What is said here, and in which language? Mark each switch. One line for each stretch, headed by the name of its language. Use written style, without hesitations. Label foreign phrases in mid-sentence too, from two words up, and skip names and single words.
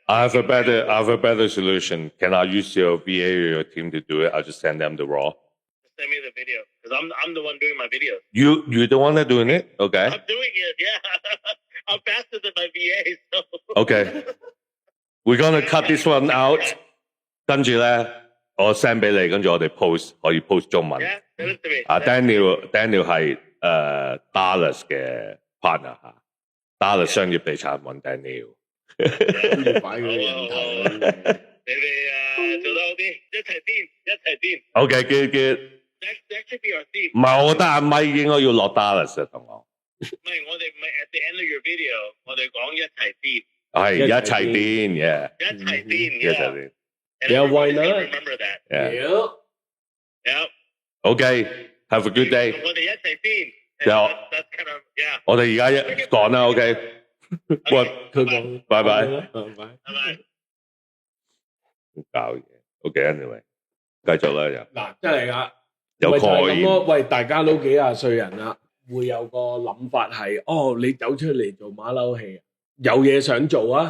English: I have a better solution. Can I use your VA or your team to do it? I'll just send them the raw. Send me the video because I'm the one doing my videos. You're the one that doing it? Okay. I'm doing it. Yeah. I'm faster than my VA. So. Okay. We're gonna cut this one out.
Cantonese: 跟住咧，我 send 俾你，跟住我哋 post 可以 post 中文。
English: Yeah, send it to me.
Cantonese: Daniel 係Dallas 嘅 partner 嚇，Dallas 商業地產揾 Daniel。擺個人頭。你哋做得好啲，一齊癲。
English: Okay, good. That should be our theme.
Cantonese: 唔係，我覺得阿咪應該要落 Dallas 啊，同我。唔係，我哋唔係
English: at the end of your video，
Cantonese: 我哋講一齊癲。係一齊癲嘅，一齊癲，一齊癲。
English: Yeah, why not? Remember that. Yeah. Yeah. OK，have a good day。
Cantonese: 我哋一齊癲。
English: That's kind of yeah。
Cantonese: 我哋而家一講啦 ，OK。佢講，拜拜。拜拜。搞嘢 ，
English: OK，anyway，
Cantonese: 繼續啦又。嗱，真係㗎，有概念。喂，大家都幾廿歲人啦，會有個諗法係，你走出嚟做馬騮戲，有嘢想做啊。